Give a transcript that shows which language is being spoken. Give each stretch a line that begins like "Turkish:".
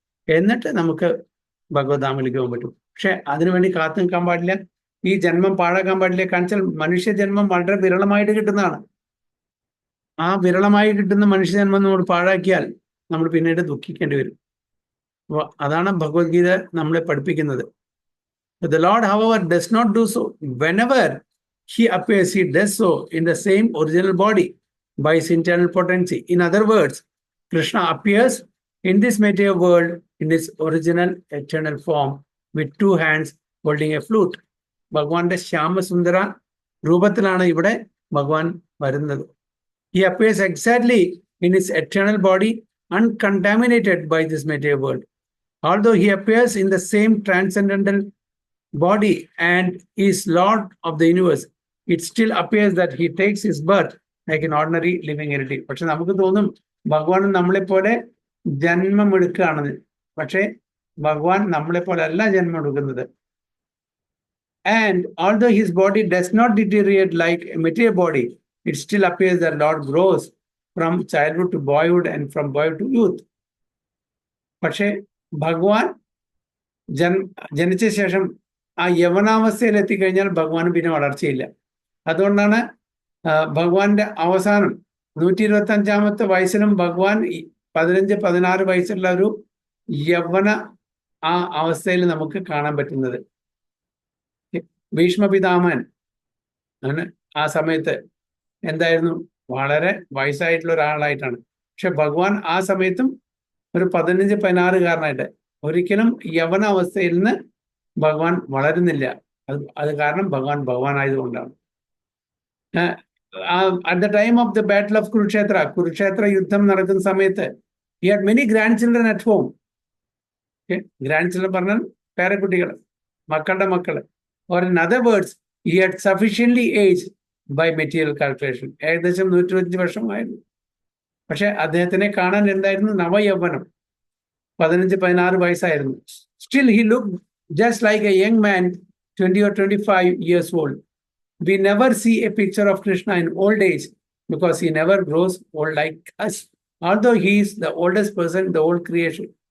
Malayalam: എന്നിട്ട് നമുക്ക് ഭഗവത്ധാമിലേക്ക് പോകാൻ പറ്റും. പക്ഷെ അതിനുവേണ്ടി കാത്തു നിൽക്കാൻ പാടില്ല, ഈ ജന്മം പാഴാക്കാൻ പാടില്ല. കാണിച്ചാൽ മനുഷ്യ ജന്മം വളരെ വിരളമായിട്ട് കിട്ടുന്നതാണ്. ആ വിരളമായി കിട്ടുന്ന മനുഷ്യജന്മം നമ്മൾ പാഴാക്കിയാൽ നമ്മൾ പിന്നീട് ദുഃഖിക്കേണ്ടി വരും. അപ്പോൾ അതാണ് ഭഗവത്ഗീത നമ്മളെ പഠിപ്പിക്കുന്നത്.
English: The Lord, however, does not do so. Whenever he appears, he does so in the same original body by his internal potency. In other words, Krishna appears in this material world in his original eternal form with two hands holding a flute.
Malayalam: ഭഗവാന്റെ ശ്യാമസുന്ദര രൂപത്തിലാണ് ഇവിടെ ഭഗവാൻ വരുന്നത്.
English: He appears exactly in his eternal body, uncontaminated by this material world. Although he appears in the same transcendental body and is Lord of the universe, it still appears that he takes his birth like an ordinary living entity.
Malayalam: പക്ഷെ നമുക്ക് തോന്നും ഭഗവാൻ നമ്മളെപ്പോലെ ജന്മം എടുക്കുകയാണെന്ന്. പക്ഷേ ഭഗവാൻ നമ്മളെപ്പോലെ അല്ല ജന്മം എടുക്കുന്നത്.
English: And although his body does not deteriorate like a material body, it still appears that Lord grows from childhood to boyhood and from boyhood to youth.
Malayalam: പക്ഷേ ഭഗവാൻ ജനിച്ച ശേഷം ആ യവനാവസ്ഥയിൽ എത്തിക്കഴിഞ്ഞാൽ ഭഗവാന് പിന്നെ വളർച്ചയില്ല. അതുകൊണ്ടാണ് ഭഗവാന്റെ അവസാനം 125 വയസ്സിലും ഭഗവാൻ 15-16 വയസ്സുള്ള ഒരു യവന ആ അവസ്ഥയിൽ നമുക്ക് കാണാൻ പറ്റുന്നത്. ഭീഷ്മപിതാമഹൻ ആണ് ആ സമയത്ത് എന്തായിരുന്നു, വളരെ വയസ്സായിട്ടുള്ള ഒരാളായിട്ടാണ്. പക്ഷെ ഭഗവാൻ ആ സമയത്തും ഒരു 15-16കാരനായിട്ട് ഒരിക്കലും യവന അവസ്ഥയിൽ നിന്ന് ഭഗവാൻ വളരുന്നില്ല. അത് കാരണം ഭഗവാൻ ആയതുകൊണ്ടാണ്.
English: At the time of the battle of
Malayalam: Kurukshetra യുദ്ധം നടക്കുന്ന സമയത്ത്
English: he had many grandchildren at home.
Malayalam: grandchildren പറഞ്ഞാൽ പേരക്കുട്ടികൾ, മക്കളുടെ മക്കള്.
English: or in other words, he had sufficiently aged by material calculation.
Malayalam: ഏകദേശം 105 വർഷമായിരുന്നു. പക്ഷെ അദ്ദേഹത്തിനെ കാണാൻ എന്തായിരുന്നു, നവയൗവനം, 15-16 വയസ്സായിരുന്നു.
English: Still he looked just like a young man, 20 or 25 years old. We never see a picture of Krishna in old age because he never grows old like us. Although he is the oldest person in the whole creation.